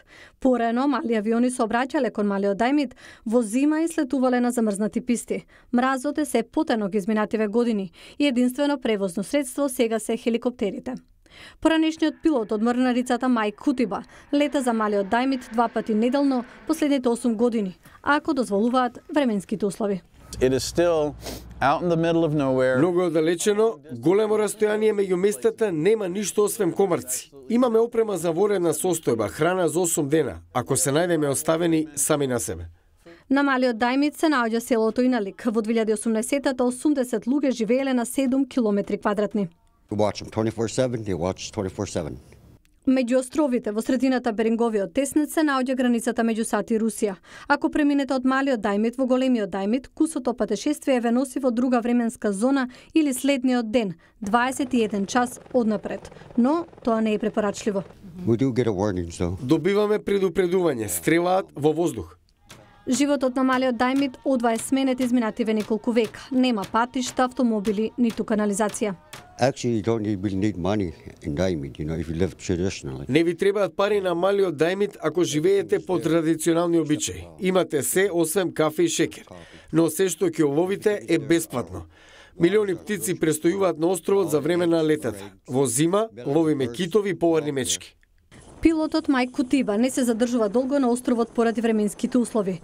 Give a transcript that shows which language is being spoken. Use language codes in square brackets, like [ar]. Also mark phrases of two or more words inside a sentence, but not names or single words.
[mk] Порано мали авиони сообраќале кон Малиот Дајмит во зима и слетувале на замрзнати писти. Мразот е се потенок изминативе години и единствено превозно средство сега се хеликоптерите. Поранешниот пилот од морнарицата Мајк Кутиба лета за Малиот Дајмит 2 пати неделно последните 8 години, ако дозволуваат временските услови. [en] It is still out in the middle of nowhere. [mk] Многу оддалечено, големо растојание меѓу местата, нема ништо освен комарци. Имаме опрема за воредна состојба, храна за 8 дена, ако се најдеме оставени сами на себе. На Малиот Дајмит се наоѓа селото Иналик. Во 2018-та 80 луѓе живееле на 7 километри квадратни. [en] Watch them 24/7, they watch 24/7. [mk] Меѓу островите во средината Беринговиот теснет се наоѓа границата меѓу САД и Русија. Ако преминете од Малиот Дајмит во Големиот Дајмит, кусото патешествие ве носи во друга временска зона или следниот ден, 21 час однапред. Но тоа не е препорачливо. [en] We do get a warning, though. [mk] Добиваме предупредување, стрелаат во воздух. Животот на Малиот Дајмит одва е сменет изминативе неколку века. Нема патишта, автомобили, ниту канализација. [en] Actually, you don't really need money in Diamond, if you live traditionally. [mk] Не ви требаат пари на Малиот Дајмит ако живеете по традиционални обичаи. Имате се освен кафе и шекер. Но се што ќе ловите е бесплатно. Милиони птици престојуваат на островот за време на летата. Во зима ловиме китови и поварни мечки. Пилотот Мајк Кутиба не се задржува долго на островот поради временските услови.